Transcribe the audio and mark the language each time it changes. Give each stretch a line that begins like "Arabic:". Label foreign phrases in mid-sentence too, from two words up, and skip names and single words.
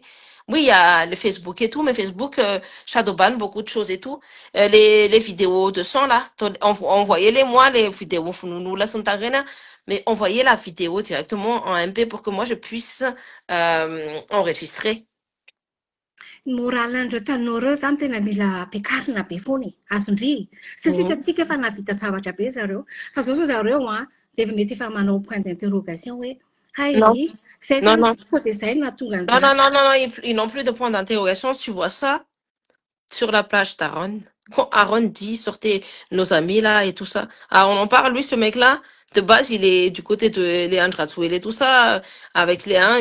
French: Oui, il y a le Facebook et tout, mais Facebook, shadowban, beaucoup de choses et tout. Les vidéos de sang, là, envoyez-les-moi, les vidéos, nous la Santarena, mais envoyez la vidéo directement en MP pour que moi, je puisse enregistrer.
Malagasy: Moralandreo tanora zany tena mila ampiakarina be foana azondry satria hitantsika efa navita zavatra be zareo fa zao zareo dia mety efa manao
French: point d'interrogation
Malagasy: hoe
French: non, ils n'ont plus de point d'interrogation. Tu vois ça sur la plage d'Aaron. Quand Aaron dit sortez nos amis là et tout ça. Ah, on en parle, lui, ce mec-là. De base, il est du côté de Léandre Rajoelina et tout ça, avec Léandre.